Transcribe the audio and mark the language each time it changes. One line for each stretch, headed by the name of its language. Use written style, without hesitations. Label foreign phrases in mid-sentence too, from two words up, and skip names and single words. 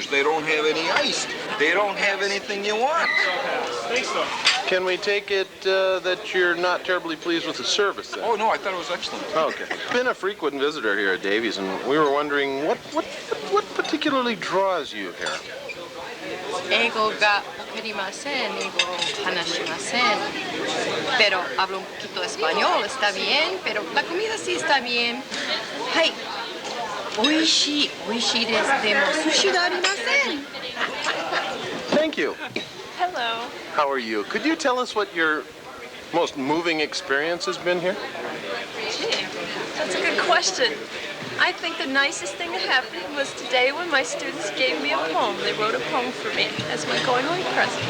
English: They don't have any ice. They don't have anything you want. Can we take it that you're not terribly pleased with the service then? Oh, no, I thought it was excellent. Okay. Been a frequent visitor here at Davies, and we were wondering what particularly draws you here?
Japanese: 英語がわかりません。英語を話しません。
Spanish: Pero hablo un poquito español, está bien, pero la comida sí está bien.
Japanese: はい。美味しいです。でも寿司がありません。
English: Thank you. Hello. How are you? Could you tell us what your most moving experience has been here? Gee, that's a good question. I think the nicest thing that happened was today when my students gave me a poem. They wrote a poem for me as my going-away present.